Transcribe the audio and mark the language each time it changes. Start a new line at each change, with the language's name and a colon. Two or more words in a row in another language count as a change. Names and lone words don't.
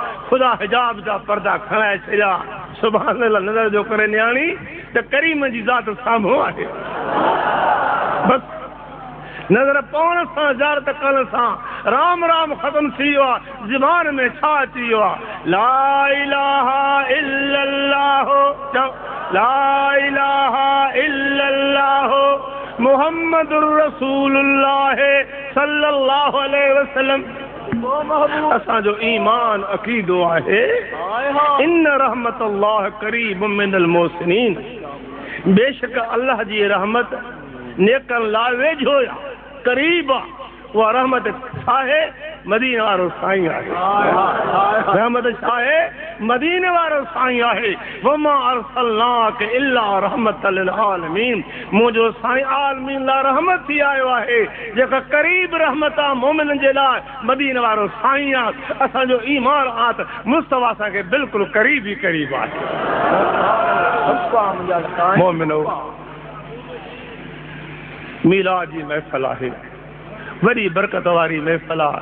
Sindhi: ख़ुदा हिजाब जा पर्दा खणाए छॾिया।
Arabic: سبحان الله
Sindhi: नज़र जो करे न्याणी त करीम जी ज़ात साम्हूं आहे। बसि नज़र पवण सां ज़ारत करण सां राम राम ख़तम थी वियो आहे। ज़बान में छा अची वियो आहे?
Arabic: لا إله إلا الله، لا إله إلا الله محمد رسول الله صلى الله عليه وسلم.
Sindhi: असांजो ईमान अक़ीदो आहे
Arabic: إن رحمة الله قريب من المحسنين.
Sindhi: बेशक अल्लाह जी रहमत नेकन लाइ वेझो आहे, करीब आहे। उहा रहमत छा आहे? मदीने वारो साईं आहे। रहमत छा आहे? मदीने वारो साईं आहे।
Arabic: وما أرسلناك إلا رحمة للعالمين.
Sindhi: मुंहिंजो साईं आलमीन लाइ रहमत थी आयो आहे। जेका करीब रहमत आहे मोमिननि जे लाइ, मदीने वारो साईं आहे। असांजो ईमान आहे त मुस्तफा असांखे बिल्कुलु करीब ई करीब आहे। मोमिनो मीलाद जी महफ़िल आहे, वॾी बरकत वारी महफ़िल आहे।